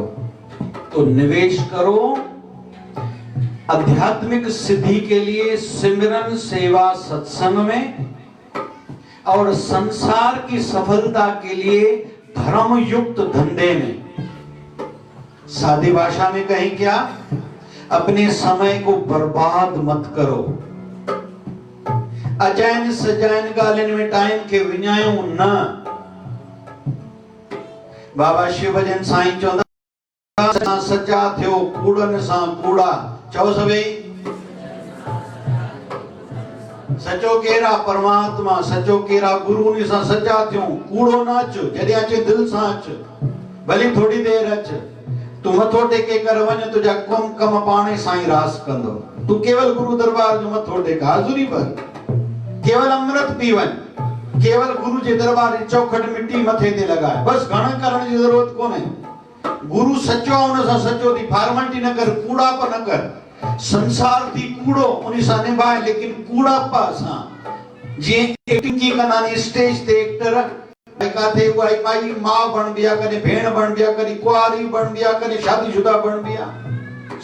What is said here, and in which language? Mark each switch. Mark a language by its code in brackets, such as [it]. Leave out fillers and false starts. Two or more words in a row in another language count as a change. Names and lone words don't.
[hi] तो निवेश करो आध्यात्मिक सिद्धि के लिए सिमरन, सेवा, सत्संग में, और संसार की सफलता के लिए धर्म युक्त धंधे में। सादी भाषा में कहें क्या? अपने समय को बर्बाद मत करो। [sd] अजैन सजैन गालिन में टाइम के विञायो न। बाबा शिव भजन साईं चौदह सच्चा थियो कूड़न सा कूड़ा। चओ सभई, सचो केरा परमात्मा, सचो केरा गुरु नि सा सच्चा थियो। कूड़ो न अच, जॾहिं अचे दिल सां अच, भली थोड़ी देर अच। तू मथो टेके कर वञ, तुझा कम पाणे साईं रास कंदो। तू केवल गुरु दरबार जो मथो टेक, हाज़ुरी भर, केवल अमृत पी वञ, केवल गुरु जे दरबार जी चौखट मिट्टी मथे ते लॻाए, बस घणो करण जी ज़रूरत कोन्हे। गुरु सचो आहे, उन सां सचो थी, फॉर्मेलिटी न कर, कूड़ाप न कर। संसार थी कूड़ो, उन सां निभाए, लेकिन कूड़ापा सां जीअं एक्टिंग की कंदा स्टेज ते एक्टर काथे उहा माई मां बणबी आहे, कॾहिं भेण बणबी आहे, कॾहिं कुआरी बणबी आहे, कॾहिं शादीशुदा बणबी आहे।